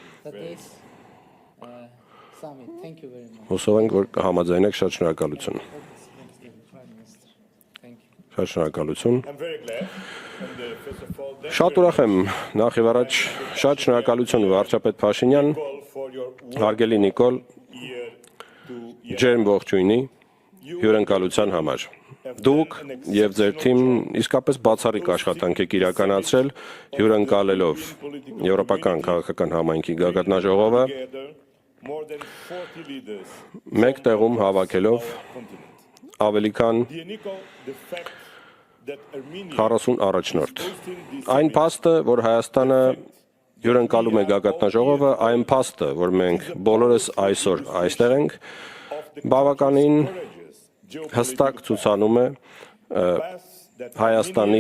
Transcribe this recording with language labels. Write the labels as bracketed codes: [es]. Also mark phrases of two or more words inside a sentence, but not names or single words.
[hy] Հուսով ենք, որ կհամաձայնեք, շատ շնորհակալություն։ Շատ շնորհակալություն։ Շատ ուրախ եմ, նախ եւ առաջ շատ շնորհակալություն վարչապետ Փաշինյան, հարգելի Նիկոլ, ջերմ ողջույնի հյուրընկալության համար։ Դուք եւ ձեր թիմն իսկապես բացառիկ աշխատանք եք իրականացրել հյուրընկալելով Եվրոպական քաղաքական համայնքի գագաթնաժողովը [en] more than 40 leaders [hy] մեկ տեղում հավաքելով [en] continent. [hy] ավելի քան [en] The fact that Armenia [hy] 40 առաջնորդ։ Այն փաստը, որ Հայաստանը հյուրընկալում է գագաթնաժողովը, այն փաստը, որ մենք բոլորս այսօր այստեղ ենք, բավականին հստակ ցուցանում է Հայաստանի